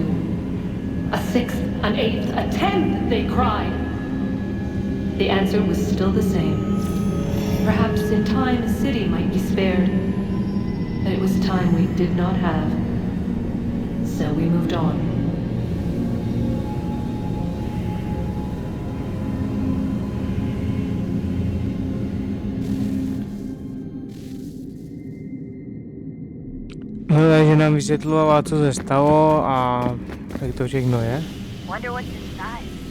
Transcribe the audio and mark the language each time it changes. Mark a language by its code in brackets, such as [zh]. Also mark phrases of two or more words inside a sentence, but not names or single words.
[en] A 6th, an 8th, a 10th, they cried. The answer was still the same. Perhaps in time a city might be spared. But it was time we did not have. So we moved on. [cs] No, takže nám vysvětlovala, co se stalo a jak to všechno je. [en] Wonder what's inside.